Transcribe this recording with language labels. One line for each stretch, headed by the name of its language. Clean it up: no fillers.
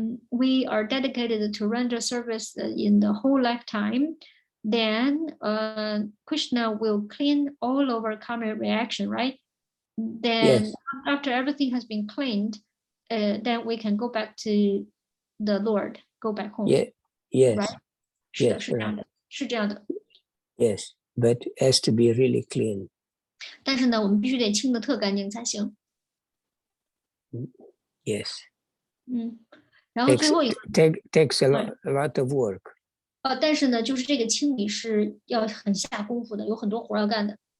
English: We are dedicated to render service in the whole lifetime. Then Krishna will clean all our karmic reaction, right? Then after everything has been cleaned, then we can go back to the Lord, go back home. Yes. Right?
Chinese: 是的，是这样的，是这样的。
English: Yes, but has to be really clean.
Chinese: 但是呢，我们必须得清得特干净才行。
English: Yes.
Chinese: 然后最后一个
English: takes a lot of work.
Chinese: 但是呢，就是这个清理是要很下功夫的，有很多活要干的。